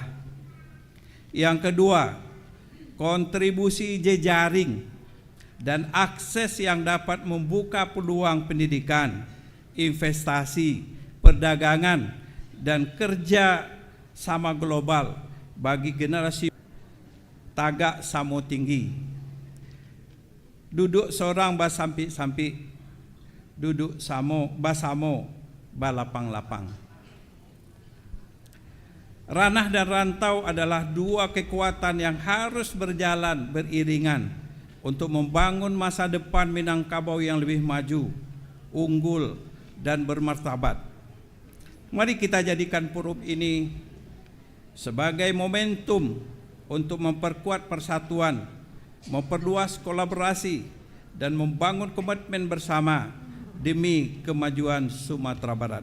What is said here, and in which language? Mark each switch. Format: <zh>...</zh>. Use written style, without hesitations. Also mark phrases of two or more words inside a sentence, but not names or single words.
<id>Yang kedua, kontribusi jejaring dan akses yang dapat membuka peluang pendidikan, investasi, perdagangan, dan kerja sama global bagi generasi</id> <min>tagak samo tinggi. Duduk seorang basampi-sampi, duduk samo basamo balapang-lapang.</min> <id>Ranah dan rantau adalah 2 kekuatan yang harus berjalan beriringan untuk membangun masa depan Minangkabau yang lebih maju, unggul, dan bermartabat. Mari kita jadikan forum ini sebagai momentum untuk memperkuat persatuan, memperluas kolaborasi, dan membangun komitmen bersama demi kemajuan Sumatera Barat.</id>